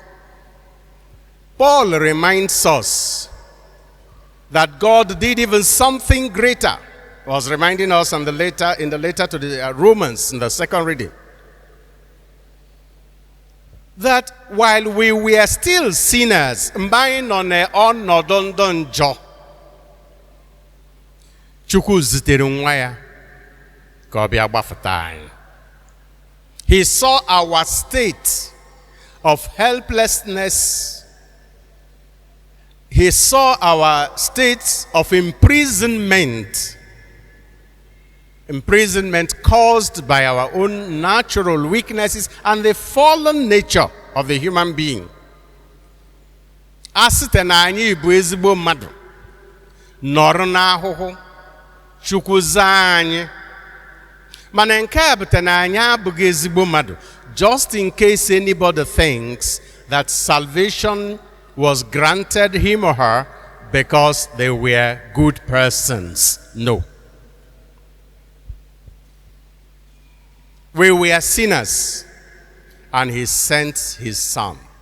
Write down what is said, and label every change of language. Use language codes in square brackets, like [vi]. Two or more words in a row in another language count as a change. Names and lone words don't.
[en] Paul reminds us that God did even something greater. He was reminding us in the letter to the Romans in the second reading, that while we were still sinners, [ig] Chukwu zitere nwa ya ka ọ bịa gbapụta anyị. [en] He saw our state of helplessness. He saw our state of imprisonment imprisonment caused by our own natural weaknesses and the fallen nature of the human being. [ig] Asite na anyị bụ ezigbo mmadụ nọrọ n'ahụhụ Chukwu zaa anyị mana nke a bụta na anyị abụghị ezigbo mmadụ, [en] just in case anybody thinks that salvation was granted him or her because they were good persons. No. We were sinners, and he sent his son.